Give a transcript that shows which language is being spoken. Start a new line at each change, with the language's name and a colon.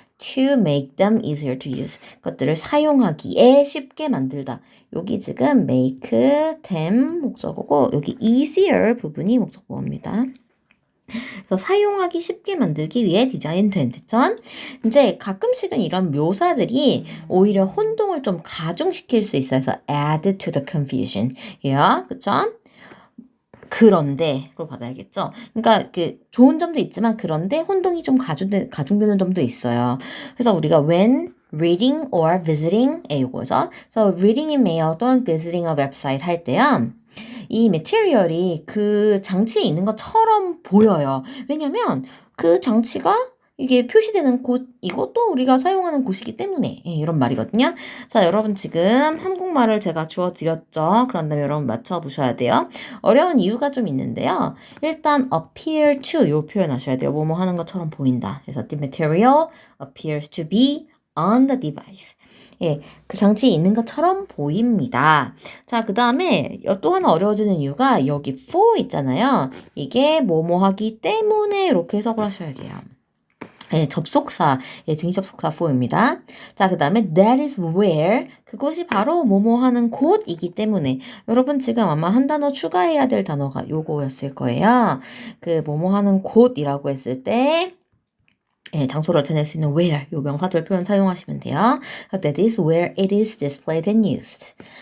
English: to make them easier to use.
Korean: 그것들을 사용하기에 쉽게 만들다. 여기 지금
English: make them
Korean: 목적어고 여기 easier 부분이 목적어입니다. 그래서 사용하기 쉽게 만들기 위해 디자인된 됐죠? 이제 가끔씩은 이런 묘사들이 오히려 혼동을 좀 가중시킬 수 있어요. 그래서
English: add to the confusion.
Korean: 예, 그쵸? 그런데로 받아야겠죠. 그러니까 좋은 점도 있지만 그런데 혼동이 좀 가중되는 점도 있어요. 그래서
English: 우리가 when reading or visiting
Korean: 요거죠. 그래서
English: reading email
Korean: 또는
English: visiting a website
Korean: 할 때요. 이 메테리얼이 그 장치에 있는 것처럼 보여요. 왜냐면 그 장치가 이게 표시되는 곳, 이것도 우리가 사용하는 곳이기 때문에 이런 말이거든요. 자, 여러분 지금 한국말을 제가 주어드렸죠. 그런 다음에 여러분 맞춰보셔야 돼요. 어려운 이유가 좀 있는데요. 일단
English: appear to
Korean: 요 표현 하셔야 돼요. 뭐뭐 하는 것처럼 보인다.
English: 그래서 the material appears to be on the device.
Korean: 예, 그 장치에 있는 것처럼 보입니다. 자, 그 다음에 또 하나 어려워지는 이유가 여기 for 있잖아요. 이게 뭐뭐 하기 때문에 이렇게 해석을 하셔야 돼요. 예, 접속사, 등위접속사 for입니다. 자, 그 다음에
English: that is where,
Korean: 그것이 바로 뭐뭐 하는 곳이기 때문에 여러분 지금 아마 한 단어 추가해야 될 단어가 요거였을 거예요. 뭐뭐 하는 곳이라고 했을 때 장소를 나타낼 수 있는 where 요 명사절 표현 사용하시면 돼요.
English: That is where it is displayed and used.